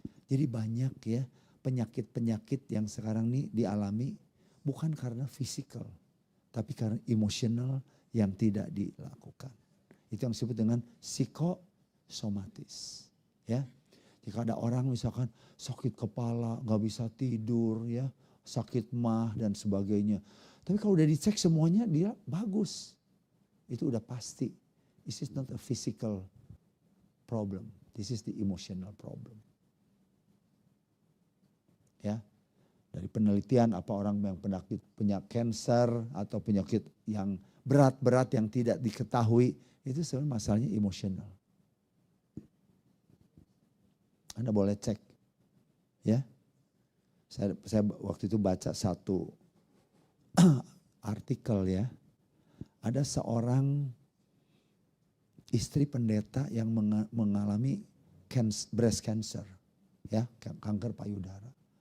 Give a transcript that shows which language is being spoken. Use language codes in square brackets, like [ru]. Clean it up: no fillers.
[id] Jadi banyak ya penyakit-penyakit yang sekarang ini dialami bukan karena fisikal, tapi karena emosional yang tidak dilakukan. Itu yang disebut dengan psikosomatis. Ya, jika ada orang misalkan sakit kepala, nggak bisa tidur, ya, sakit mah dan sebagainya. Tapi kalau udah dicek semuanya dia bagus. Itu udah pasti. [en] This is not a physical problem. This is the emotional problem. [id] Ya, dari penelitian apa orang yang punya cancer atau penyakit yang berat-berat yang tidak diketahui itu sebenarnya masalahnya emosional. Anda boleh cek, ya. Saya waktu itu baca satu artikel ya, ada seorang istri pendeta yang mengalami breast cancer, ya, kanker payudara.